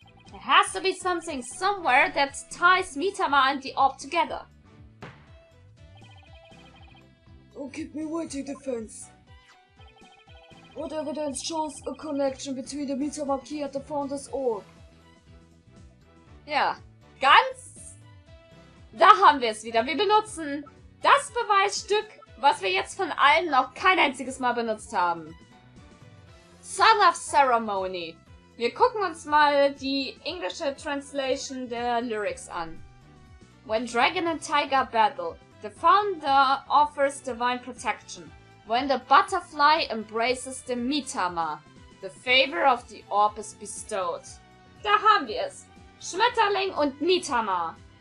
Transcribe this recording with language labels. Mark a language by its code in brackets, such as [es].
[en] There has to be something somewhere that ties Mitama and the orb together. Don't keep me waiting, defense. What evidence shows a connection between the Mitama key and the Founder's orb? [de] Ja, ganz... Da haben wir es wieder. Wir benutzen das Beweisstück, was wir jetzt von allen noch kein einziges Mal benutzt haben. Song of Ceremony. Wir gucken uns mal die englische Translation der Lyrics an. [en] When dragon and tiger battle, the founder offers divine protection. When the butterfly embraces the Mitama, the favor of the orb is bestowed. [de] Da haben wir es. Schmetterling und Mitama.